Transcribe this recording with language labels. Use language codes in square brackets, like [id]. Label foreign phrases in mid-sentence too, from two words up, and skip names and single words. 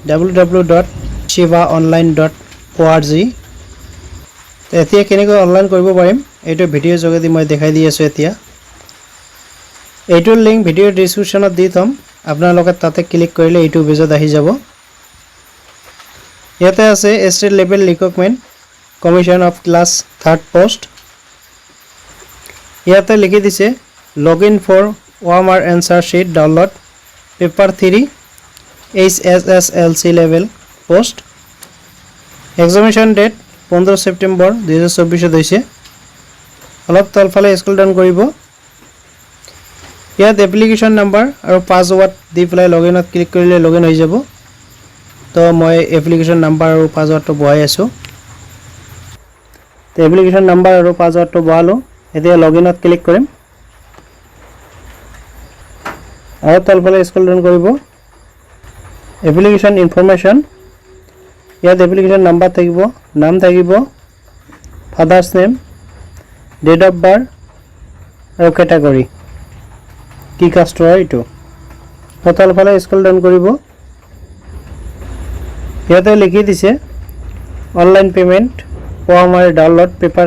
[as] www.shivaonline.org এতিয়া কেনেকৈ অনলাইন কৰিব পাৰিম এইটো ভিডিও যোগেদি মই দেখাই দি আছো এতিয়া এইটোৰ লিংক ভিডিও ডেসক্ৰিপচনত দি থম আপোনালোকে তাতে ক্লিক কৰিলে এইটো পেজত আহি যাব ইয়াতে আছে স্টেট লেভেল ৰিক্ৰুটমেন্ট কমিশন অফ ক্লাস 3rd পোস্ট ইয়াতে লিখি দিছে [en] login for OMR answer sheet download paper 3 HSSLC level post examination date 15 September 2024 [as] হৈছে অলপ তলফালে [en] scroll down [as] কৰিব ইয়াত [en] application number [as] আৰু পাসওয়াৰ্ড দি পেলাই লগইনত ক্লিক কৰিলে লগইন হৈ যাব তো মই [en] application number [as] আৰু পাসওয়াৰ্ডটো বহাই আছো তো [en] application number [as] আৰু পাসওয়াৰ্ডটো বহালো এতিয়া লগইনত ক্লিক কৰিম আৰু তলফালে [en] scroll down [as] কৰিব [en] application information [as] याद [en] application number [as] থাকিবো নাম থাকিবো [en] father's name date of birth [as] আৰু ক্যাটাগরি কি কাস্ট হয় এটো পতল ফালে [en] scroll down [as] কৰিব ইয়াতে লিখি দিছে [en] online payment OMR download paper